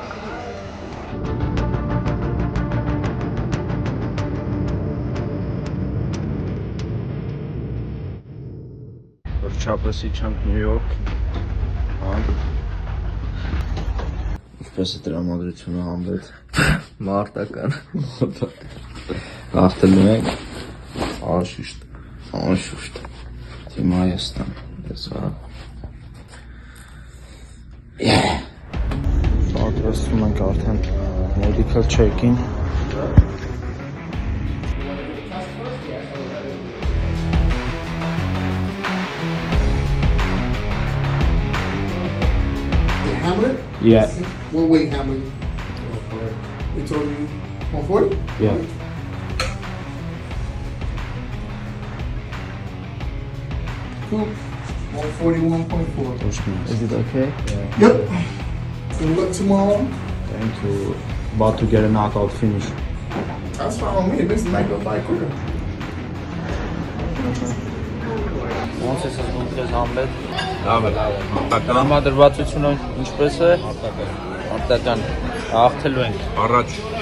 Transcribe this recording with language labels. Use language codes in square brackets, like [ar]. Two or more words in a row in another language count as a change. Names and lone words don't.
[hy] Չապես իջանք Նյու Յորք, ինչպես է տրամադրությունը Համլետ, Մարտական հաղթելու ենք, անշուշտ, Թիմ Հայաստան, պատրաստում ենք արդեն [en] medical check-in, Hamlet? Yeah. What weight Hamlet? They told you 140? Yeah. Cool. 141.4. Is it okay? Yep. Good luck tomorrow. Thank you. About to get a knockout finish. That's fine with me. This is make up fight quicker. [hy] Ոնց ես ասում քեզ Համլետ։ Լավ է, Տրամադրվածությունը ինչպես է։ Մարտական հաղթելու ենք։ առաջ